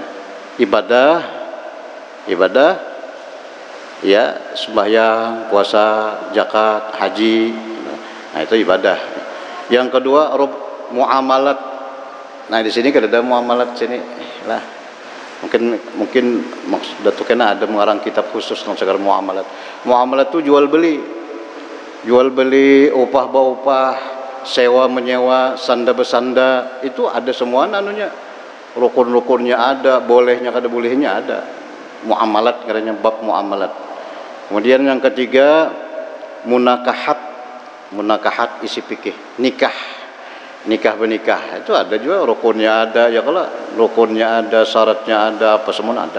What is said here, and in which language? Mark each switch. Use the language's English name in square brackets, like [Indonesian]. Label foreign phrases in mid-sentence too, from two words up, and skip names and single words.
[Banjar] Ibadah ya, sembahyang, puasa, zakat, haji. Nah itu ibadah. Yang kedua muamalat. Nah di sini kada ada muamalat sini lah. Mungkin maksud datu kena ada mengarang kitab khusus tentang segala muamalat. Muamalat itu jual beli, upah baupah, sewa menyewa, sanda bersanda, itu ada semua nanunya. Rukun-rukunnya ada, bolehnya kada bolehnya ada. Muamalat katanya bab muamalat. Kemudian yang ketiga munakahat isi fikih, nikah bernikah itu ada juga rukunnya ada, ya kalau rukunnya ada, syaratnya ada, apa semua ada.